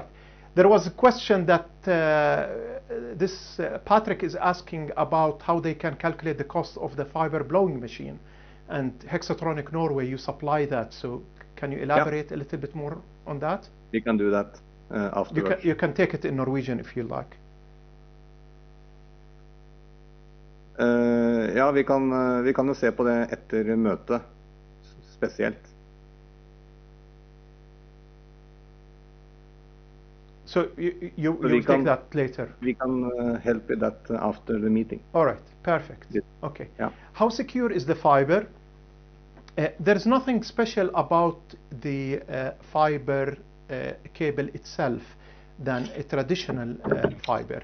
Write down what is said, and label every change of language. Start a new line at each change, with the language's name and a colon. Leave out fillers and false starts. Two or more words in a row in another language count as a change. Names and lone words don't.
English: There was a question that Patrick is asking about how they can calculate the cost of the fiber blowing machine. And Hexatronic Norway, you supply that, so can you elaborate a little bit more on that? We can do that. You can take it in Norwegian if you like.
Norwegian: Ja, vi kan jo se på det etter møtet, spesielt.
English: So you will take that later? We can help with that after the meeting. All right, perfect. Yes. Okay. Yeah. How secure is the fiber? There's nothing special about the fiber cable itself than a traditional fiber.